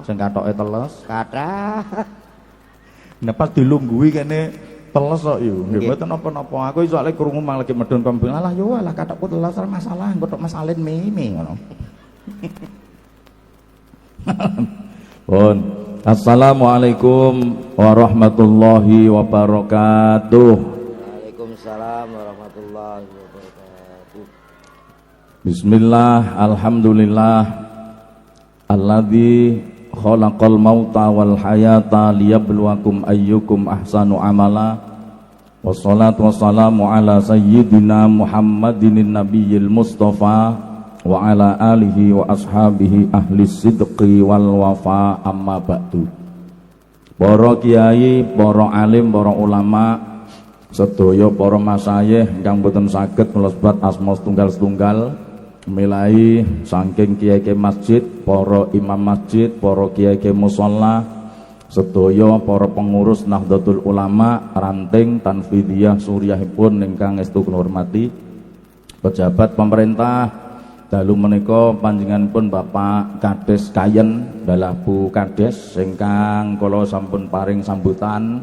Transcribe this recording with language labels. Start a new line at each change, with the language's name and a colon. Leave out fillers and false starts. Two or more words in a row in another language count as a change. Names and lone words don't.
Javanese: sing katoke teles. kathah. Nek pas dilunggui kene teles kok yo. Nggih mboten napa-napa. Aku soalé krungu malah lagi medhun kambing. Alah yo alah kathokku teles ora masalah, kok masalin meme ngono. Pun.
Arabic: السلام عليكم ورحمة الله وبركاته. وعليكم السلام ورحمة الله وبركاته. بسم الله، الحمد لله. الذي خلق الموت والحياة ليبلوكم أيكم أحسن عملا. والصلاة والسلام على سيدنا محمد النبي المصطفى وعلى آله وأصحابه أهل الصدق والوفا أما بعد.
Javanese: Para kiai, para alim, para ulama, sedaya para masayih ingkang boten saged mlebet asma setunggal-setunggal milai saking kiai-kiai masjid, para imam masjid, para kiai-kiai musholla, sedaya para pengurus Nahdlatul Ulama, ranting tanfidiyah suriyahipun ingkang estu kula hormati, pejabat pemerintah, dalu menika panjenenganipun Bapak Kades Kayen dalah Bu Kades ingkang kula sampun paring sambutan.